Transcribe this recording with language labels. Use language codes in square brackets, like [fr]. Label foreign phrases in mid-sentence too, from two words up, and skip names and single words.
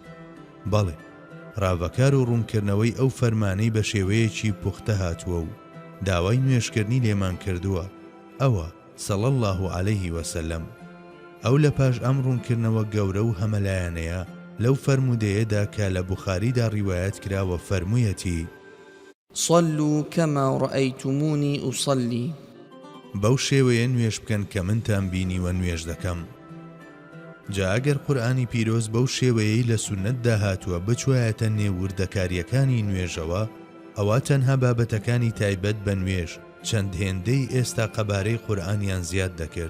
[ckb] بەڵێ ڕاوەکار و ڕوونکردنەوەی ئەو فەرمانەی بە شێوەیەکی پوختە هاتووە و داوای نوێژکردنی لێمان کردووە، ئەوە [ar] صلی الله علیه وسلم. [ckb] ئەو لە پاش ئەم ڕوونکردنەوە گەورە و هەمەلایەنەیە لەو فەرمودەیەدا کە لە بوخاریدا ڕیوایەت کراوە فەرموویەتی [ar] صلوا كما رأيتموني أصلي. [ckb] بەو شێوەیە نوێژ بکەن کە منتان بینیوە نوێژ دەکەم. جا ئەگەر قورئانی پیرۆز بەو شێوەیەی لە سونەتدا هاتووە بچوایەتە نێووردەکاریەکانی نوێژەوە، ئەوە تەنها بابەتەکانی تایبەت بە نوێژ چەند هێندەی ئێستا قەبارەی قورئانیان زیاد دەکرد.